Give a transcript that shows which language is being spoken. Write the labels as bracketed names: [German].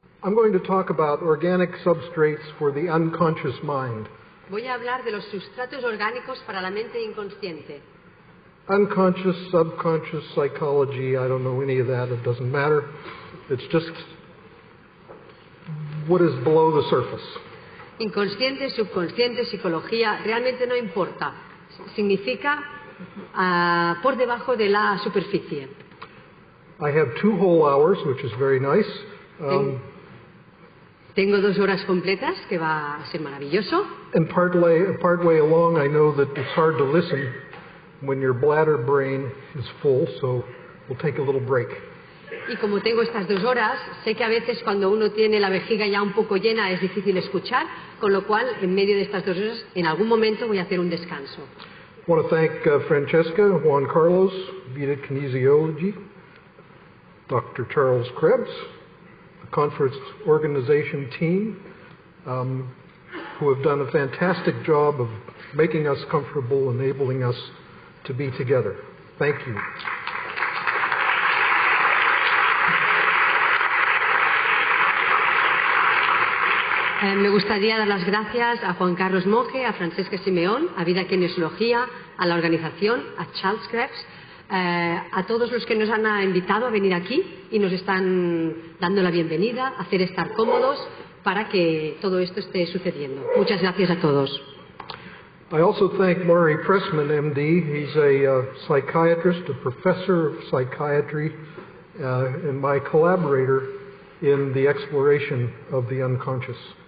[English] I'm going to talk about organic substrates for the unconscious mind. [Spanish] Voy a hablar de los sustratos orgánicos para la mente inconsciente. [English] Unconscious, subconscious, psychology, I don't know any of that. It doesn't matter. It's just what is below the surface. [Spanish] Inconsciente, subconsciente, psicología, realmente no importa. Significa por debajo de la superficie. [English] I have 2 whole hours, which is very nice. [Spanish] Tengo 2 horas completas, que va a ser maravilloso. [English] And part way along, I know that it's hard to listen when your bladder brain is full, so we'll take a little break. [Spanish] Y como tengo estas 2 horas, sé que a veces cuando uno tiene la vejiga ya un poco llena es difícil escuchar, con lo cual en medio de estas 2 horas, en algún momento voy a hacer un descanso. [English] I want to thank Francesca, Juan Carlos, Vida, Kinesiology, Dr. Charles Krebs, the conference organization team, who have done a fantastic job of making us comfortable, enabling us to be together. Thank you. [Spanish] Me gustaría dar las gracias a Juan Carlos Monge, a Francesca Simeón, a Vida Kinesiología, a la organización, a Charles Krebs, a todos los que nos han invitado a venir aquí y nos están dando la bienvenida, a hacer estar cómodos para que todo esto esté sucediendo. Muchas gracias a todos. [English] I also thank Murray Pressman, MD. He's a psychiatrist, a professor of psychiatry, and my collaborator in the exploration of the unconscious.